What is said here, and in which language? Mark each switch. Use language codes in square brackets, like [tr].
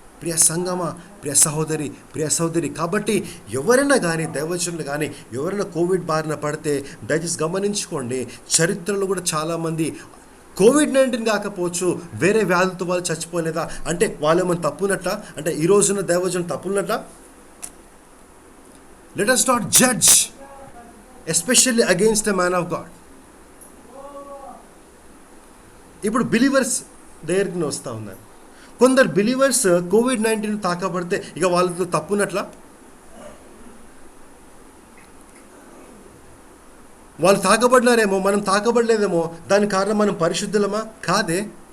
[te] ప్రియ సంగమా, ప్రియ సహోదరి, కాబట్టి ఎవరైనా కానీ, దైవజనులు కానీ ఎవరైనా కోవిడ్ బారిన పడితే దయచేసి గమనించుకోండి. చరిత్రలో కూడా చాలామంది కోవిడ్-19 కాకపోవచ్చు, వేరే వ్యాధులతో వాళ్ళు చచ్చిపోలేదా అంటే వాళ్ళు ఏమైనా తప్పున్నట్లా? అంటే ఈ రోజున దైవజనులు తప్పున్నట్లా? [en] Let us not judge, especially against a man of God. [te] ఇప్పుడు బిలీవర్స్ దగ్గరికి వస్తూ ఉన్నారు. కొందరు బిలీవర్స్ కోవిడ్-19 తాకబడితే ఇక వాళ్ళతో తప్పున్నట్లా? వాళ్ళు తాకబడినారేమో, మనం తాకబడలేదేమో, దాని కారణం మనం పరిశుద్ధులమా? కాదే.